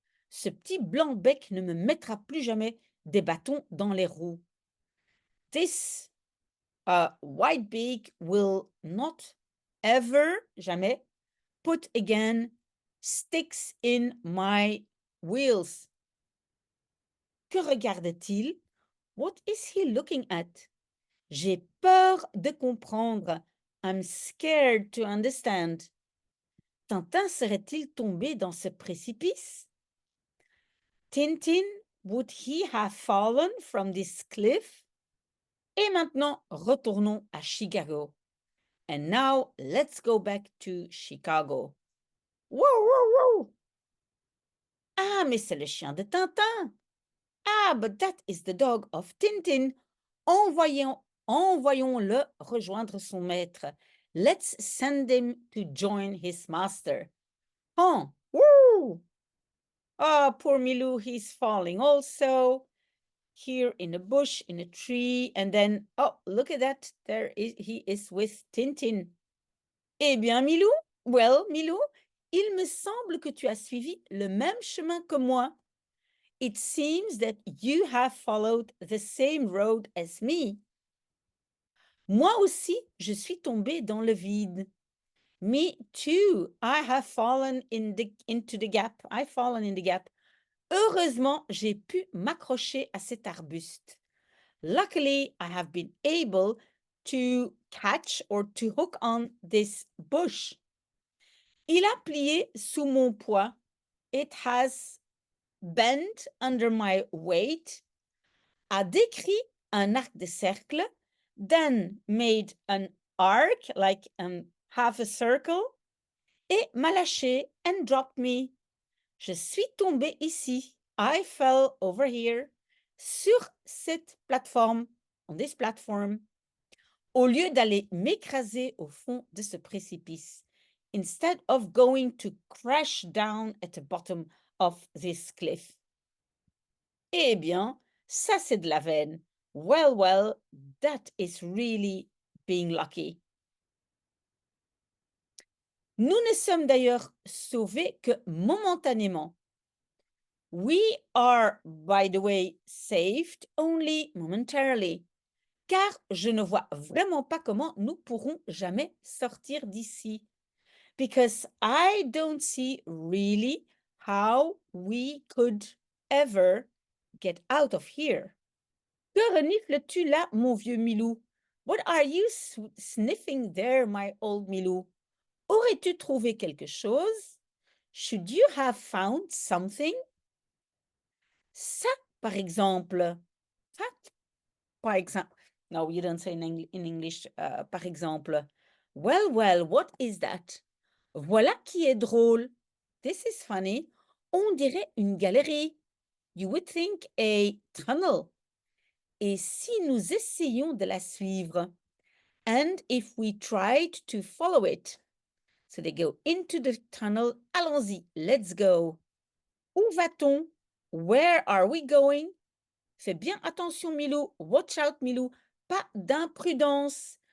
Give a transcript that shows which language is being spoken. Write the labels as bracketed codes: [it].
[fr] Ce petit blanc-bec ne me mettra plus jamais des bâtons dans les roues. [en] This white beak will not ever, [fr] jamais, [en] put again sticks in my wheels. [fr] Que regarde-t-il? [en] What is he looking at? [fr] J'ai peur de comprendre. [en] I'm scared to understand. [fr] Tintin serait-il tombé dans ce précipice? [en] Tintin, would he have fallen from this cliff? [fr] Et maintenant, retournons à Chicago. [en] And now, let's go back to Chicago. Wow, wow, wow! [fr] Ah, mais c'est le chien de Tintin! [en] Ah, but that is the dog of Tintin. [fr] Envoyons-le rejoindre son maître. [en] Let's send him to join his master. Oh, woo! Oh, poor Milou, he's falling also. Here in a bush, in a tree, and then, oh, look at that. He is with Tintin. [fr] Eh bien, Milou, [en] well, Milou, [fr] il me semble que tu as suivi le même chemin que moi. [en] It seems that you have followed the same road as me. [fr] Moi aussi, je suis tombée dans le vide. [en] Me too. I have fallen into the gap. I've fallen in the gap. [fr] Heureusement, j'ai pu m'accrocher à cet arbuste. [en] Luckily, I have been able to catch or to hook on this bush. [fr] Il a plié sous mon poids. [en] It has bent under my weight. [fr] A décrit un arc de cercle, [en] then made an arc, like half a circle, [fr] et m'a lâché [en] and dropped me. [fr] Je suis tombée ici. [en] I fell over here, [fr] sur cette plateforme, [en] on this platform, [fr] au lieu d'aller m'écraser au fond de ce précipice, [en] instead of going to crash down at the bottom of this cliff. [fr] Eh bien, ça c'est de la veine. [en] Well, well, that is really being lucky. [fr] Nous ne sommes d'ailleurs sauvés que momentanément. [en] We are, by the way, saved only momentarily. [fr] Car je ne vois vraiment pas comment nous pourrons jamais sortir d'ici. [en] Because I don't see really how we could ever get out of here. [fr] Que renifles-tu là, mon vieux Milou? [en] What are you sniffing there, my old Milou? [fr] Aurais-tu trouvé quelque chose? [en] Should you have found something? [fr] Ça, par exemple. Ça, par exemple. [en] No, you don't say in English, par exemple. Well, well, what is that? [fr] Voilà qui est drôle. [en] This is funny. [fr] On dirait une galerie. [en] You would think a tunnel. [fr] Et si nous essayions de la suivre? [en] And if we tried to follow it? So they go into the tunnel. [fr] Allons-y, [en] let's go. [fr] Où va-t-on? [en] Where are we going? [fr] Fais bien attention, Milou. [en] Watch out, Milou. [fr] Pas d'imprudence.